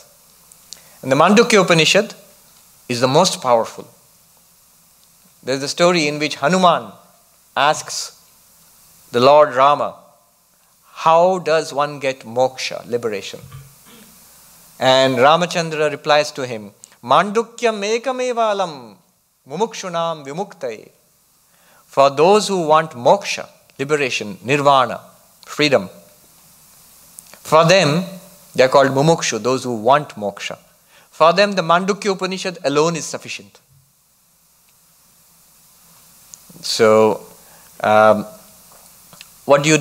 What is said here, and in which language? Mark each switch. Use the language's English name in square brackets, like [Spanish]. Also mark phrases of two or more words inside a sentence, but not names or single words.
[English] And the Mandukya Upanishad is the most powerful. There is a story in which Hanuman asks the Lord Rama, how does one get moksha, liberation? And Ramachandra replies to him, [Sanskrit] Mandukyam ekamevalam mumukshunam vimuktaye. [English] For those who want moksha, liberation, nirvana, freedom, for them, they are called mumukshu, those who want moksha. For them, the Mandukya Upanishad alone is sufficient. So, what do?